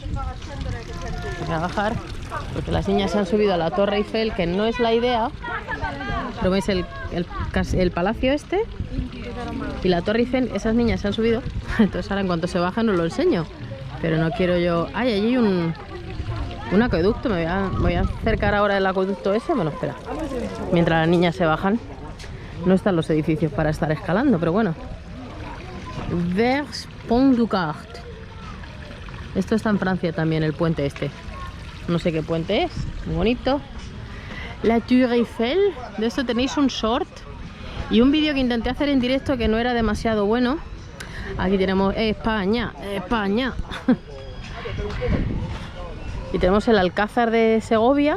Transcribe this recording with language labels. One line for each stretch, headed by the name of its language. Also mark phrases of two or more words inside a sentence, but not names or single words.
Spanish: Voy a bajar porque las niñas se han subido a la Torre Eiffel, que no es la idea, pero veis el palacio este y la Torre Eiffel. Esas niñas se han subido, entonces ahora en cuanto se bajan os lo enseño, pero no quiero yo. Ay, allí hay un acueducto. Me voy a acercar ahora el acueducto ese. Bueno, espera, mientras las niñas se bajan. No están los edificios para estar escalando, pero bueno. Vers Pont du Gard. Esto está en Francia también, el puente este. No sé qué puente es, muy bonito. La Tour Eiffel. De esto tenéis un short y un vídeo que intenté hacer en directo que no era demasiado bueno. Aquí tenemos España, España. Y tenemos el Alcázar de Segovia.